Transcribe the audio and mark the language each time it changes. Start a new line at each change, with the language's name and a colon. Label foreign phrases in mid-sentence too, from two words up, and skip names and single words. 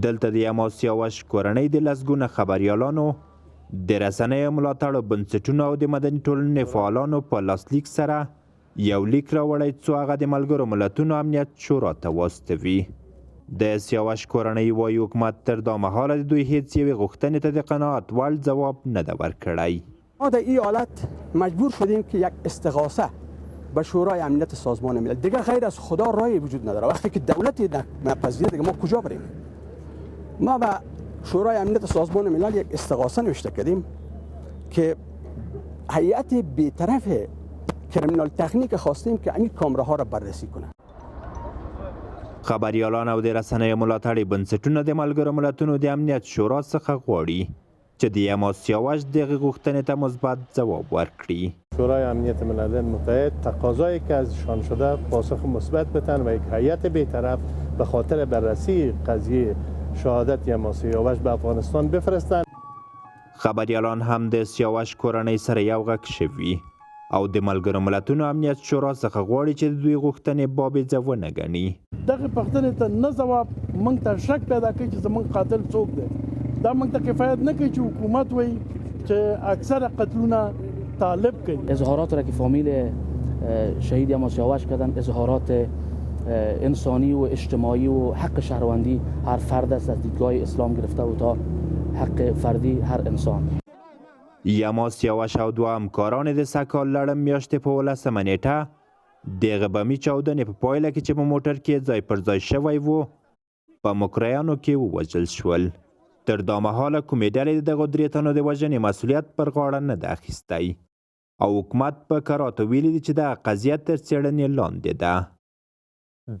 Pashto: دلته د یما سیاوش کورنۍ د لسګونه خبریالانو، د رسنیو ملاتړو بنسټونو او د مدني ټولنې فعالانو په لاسلیک سره یو لیک راوړی څو هغه د ملګرو ملتونو امنیت شورا ته واستوي. د سیاوش کورنۍ وایي حکومت تر دا مهاله د دوی هیڅ یوې غوښتنې ته د قناعت وړ ځواب نه ده ورکړی.
Persian: ما در این حالت مجبور شدیم که یک استغاثه به شورای امنیت سازمان ملل، دیگه غیر از خدا راهی وجود نداره. وقتی که دولتی نپذیره دیگه ما کجا بریم؟ ما به شورای امنیت سازمان ملل یک استغاثه نوشته کردیم که هیئت بی‌طرف
English: criminal technique
Persian: خواستیم که این کامراها را بررسی کنه.
Pashto: خبریالان او د رسنیو ملاتړي بنسټونه د ملګرو ملتونو د امنیت شورا څخه غواړي چې د یما سیاوش دغه غوښتنې ته مثبت ځواب ورکړي.
Persian: شورای امنیت ملل متحد تقاضایی که ازشان شده پاسخ مثبت بدن و یک هیئت بی‌طرف به خاطر بررسی قضیه شهادت یما سیاوش به افغانستان بفرستند.
Pashto: خبریالان هم د سیاوش کورنۍ سره یو غږ شوي او د ملګرو ملتونو امنیت شورا څخه غواړي چې د دوی غوښتنې بابیزه ونه ګڼي. دغه پوښتنې ته نه ځواب موږ ته شک پیدا کوي چې زموږ قاتل څوک دی. دا موږ ته کفایت نه کوي چې حکومت وایي چې اکثر قتلونه طالب کوي.
Persian: اظهارات را که فامیل شهید یما سیاوش کردن اظهارات انسانی و اجتماعی و حق شهروندی هر فرد است از دیدگاه اسلام گرفته و تا حق فردی هر انسان.
Pashto: یما سیاوش او دوه همکاران د سږکال لړم میاشتې په 18 نیټه د غبمي چاودنې په پایله کې چې په موټر کې ځای پر ځای شوی و په مکریانو کې ووژل شول. تر دا مهاله کومې ډلې د دغو درې تنو د وژنې مسؤلیت پر غاړه نه ده اخیستی او حکومت په کراتو ویلي دي چې دغه قضیه تر څېړنې لاندې ده.